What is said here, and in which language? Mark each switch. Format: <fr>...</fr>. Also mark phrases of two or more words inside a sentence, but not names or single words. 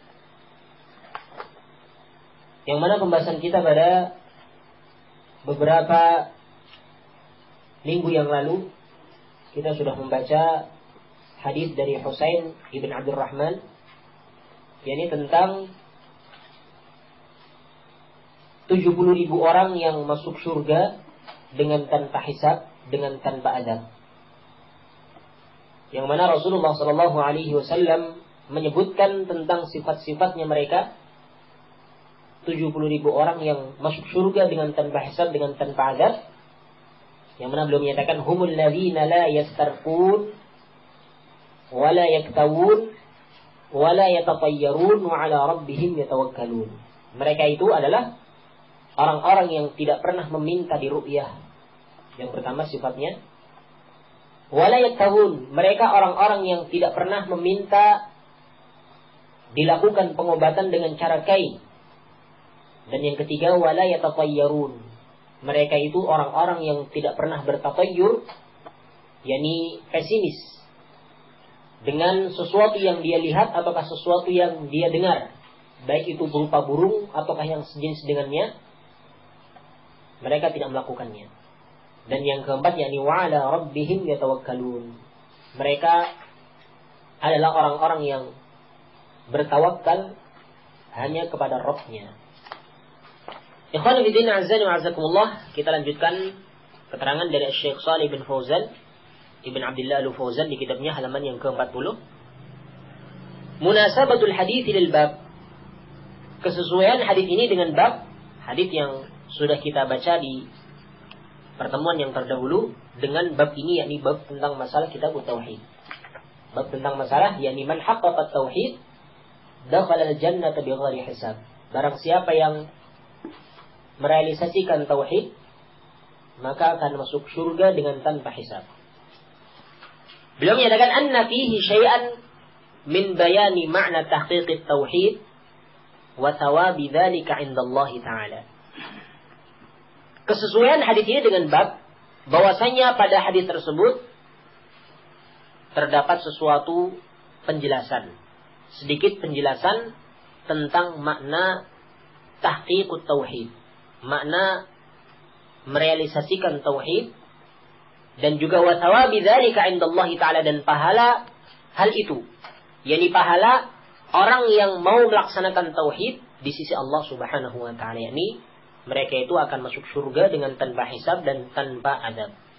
<id>Yang mana pembahasan kita pada beberapa minggu yang lalu kita sudah membaca hadis dari Husain ibn Abdurrahman, yakni tentang 70.000 orang yang masuk surga dengan tanpa hisab, dengan tanpa azab. Yang mana Rasulullah</id> <ar>صلى الله عليه وسلم</ar> <id>menyebutkan tentang sifat-sifatnya mereka, 70.000 orang yang masuk surga dengan tanpa hisab, dengan tanpa azab. Yang mana belum menyatakan</id> <ar>هم الذين لا يسترقون ولا يكتوون ولا يتطيرون وعلى ربهم يتوكلون.</ar> <id>Mereka itu adalah orang-orang yang tidak pernah meminta diru'yah. Yang pertama sifatnya</id> <ar>ولا يكتوون,</ar> <id>mereka orang-orang yang tidak pernah meminta dilakukan pengobatan dengan cara kain. Dan yang ketiga</id> <ar>ولا يتطيرون,</ar> <id>mereka itu orang-orang yang tidak pernah bertatayyur, yakni pesimis dengan sesuatu yang dia lihat ataukah sesuatu yang dia dengar, baik itu berupa burung ataukah yang sejenis dengannya, mereka tidak melakukannya. Dan yang keempat, yakni</id> <ar>وعلى ربهم يتوكلون,</ar> <id>mereka adalah orang-orang yang bertawakal hanya kepada Rabb-nya.</id> <ar>إخوان في الله عز وأعزكم الله,</ar> <id>kita lanjutkan keterangan dari Syekh Shalih bin Fauzan ibn Abdullah Al-Fauzan di kitabnya halaman yang ke-40.</id> <ar>مناسبة الحديث للباب,</ar> <id>kesesuaian hadis ini dengan bab, hadis yang sudah kita baca di pertemuan yang terdahulu dengan bab ini, yakni bab tentang masalah kitab tauhid. Bab tentang masalah yakni</id> <ar>من حقق التوحيد دخل الجنة بغير حساب.</ar> <id>Barang siapa yang merealisasikan tauhid, maka akan masuk surga dengan tanpa hisab. Beliau menyatakan</id> <ar>أن فيه شيئا من بيان معنى تحقيق التوحيد وثواب ذلك عند الله تعالى.</ar> <id>Kesesuaian hadis ini dengan bab, bahwasanya pada hadis tersebut terdapat sesuatu penjelasan, sedikit penjelasan tentang makna</id> <ar>تحقيق التوحيد,</ar> <id>makna merealisasikan tauhid, dan juga</id> <ar>وثواب ذلك عند الله تعالى,</ar> <id>dan pahala hal itu, yakni pahala orang yang mau melaksanakan tauhid di sisi Allah</id> <ar>سبحانه وتعالى,</ar> <id>yakni mereka itu akan masuk surga dengan tanpa hisab dan tanpa azab.</id>